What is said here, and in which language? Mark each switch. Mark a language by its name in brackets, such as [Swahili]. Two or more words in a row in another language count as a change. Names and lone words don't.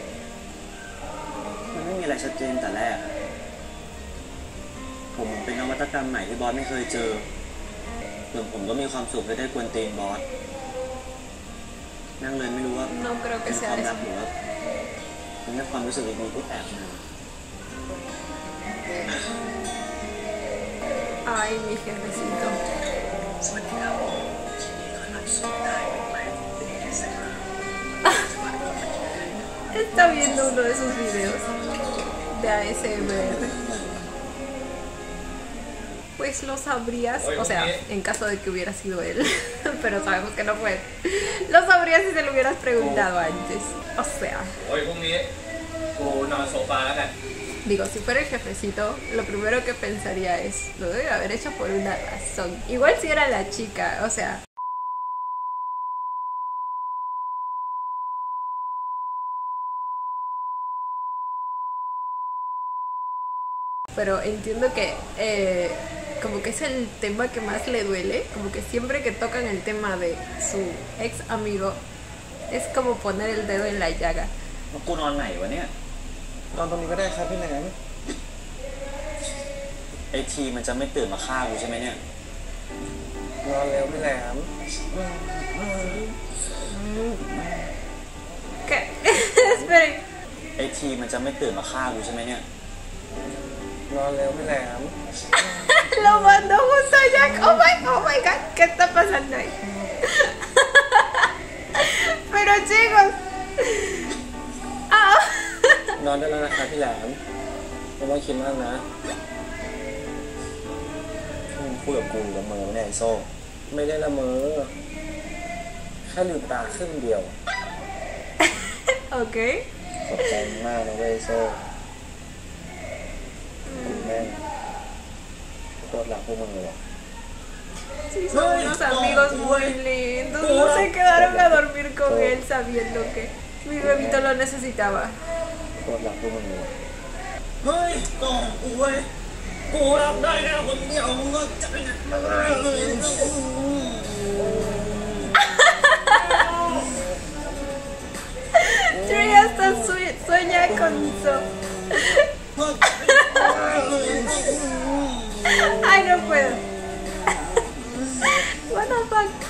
[Thai] มันไม่มีอะไรชัดเจนแต่แรกอะผมเป็นนวัตกรรมใหม่ที่บอสไม่เคยเจอส่วนผมก็มีความสุขที่ได้กวนตีนบอสนั่งเลยไม่รู้ว่า [Spanish] No creo [Thai] เป็ [Spanish] que [Thai] นค [Spanish] sea [Thai] วามรั [Spanish] eso. [Thai] กหรือว่าเป็นแค่ความรู้สึกดีๆที่แปลกใหม่ [Spanish] Ay, mi jefecito. [Thai] สวัสดีครับทีนี้ก็รับส่งได้ไหมในอินสตาแกรม [Spanish] Está viendo uno de sus videos de ASMR. Pues lo sabrías, o sea, en caso de que hubiera sido él, pero sabemos que no fue. Lo sabrías si se lo hubieras preguntado antes. O sea, [Thai] โอ้ยพรุ่งนี้กูนอนโซฟาแล้วกัน [Spanish] digo, si fuera el jefecito, lo primero que pensaría es, lo debe haber hecho por una razón. Igual si era la chica, o sea. Pero entiendo que como que es el tema que más le duele, como que siempre que tocan el tema de su ex amigo, es como poner el dedo en la llaga. [Thai] แล้วกูนอนไหนวะเนี่ย ตอนนี้ก็ได้ครับพี่แหลม ไอทีมันจะไม่ตื่นมาฆ่ากูใช่ไหมเนี่ย นอนแล้วพี่แหลม [Spanish] ¿Qué? Esperen. ไอทีมันจะไม่ตื่นมาฆ่ากูใช่ไหมเนี่ย นอนแล้วพี่แหลม Lo mandó justo a Jack. [English] Oh my god, [Spanish] ¿qué está pasando ahí? Pero chicos. Ah. [Thai] นอนได้แล้วนะครับพี่แหลมไม่ต้องคิดมากนะพูดกับกูละเมอไม่ได้ไอ้โซ่ไม่ได้ละเมอแค่ลืมตาครึ่งเดียว [Spanish] Ok. [Thai] ขอบใจมากนะเว้ยโซ่แม่งโคตรรักพวกมึงเลยว่ะ [Spanish] Sí, son unos amigos muy lindos. No se quedaron a dormir con él sabiendo que mi bebito lo necesitaba. [Thai] โคตรรักพวกมึงเลยว่ะ เฮ้ยกองกูเว้ยกูรับได้แค่คนเดียวมึงก็จะ [Spanish] Trey hasta sueña con eso. Ay, no puedo. [English] What the fuck?